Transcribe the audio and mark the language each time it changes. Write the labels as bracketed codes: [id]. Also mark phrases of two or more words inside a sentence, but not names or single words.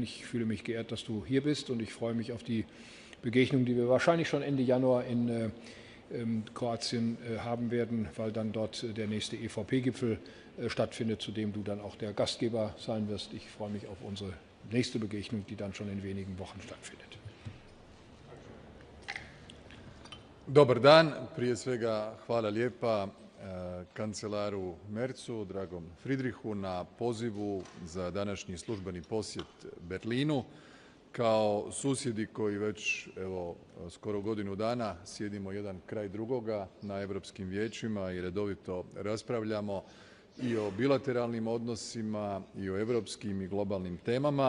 [de] Ich fühle mich geehrt, dass du hier bist, und ich freue mich auf die Begegnung, die wir wahrscheinlich schon Ende Januar in Kroatien haben werden, weil dann dort der nächste EVP-Gipfel stattfindet, zu dem du dann auch der Gastgeber sein wirst. Ich freue mich auf unsere nächste Begegnung, die dann schon in wenigen Wochen stattfindet. [hr] Dobar dan, prije svega hvala lijepa kancelaru Merzu, dragom Friedrichu, na pozivu za današnji službeni posjet Berlinu. Kao susjedi koji već skoro godinu dana sjedimo jedan kraj drugoga na europskim vijećima i redovito raspravljamo i o bilateralnim odnosima i o europskim i globalnim temama.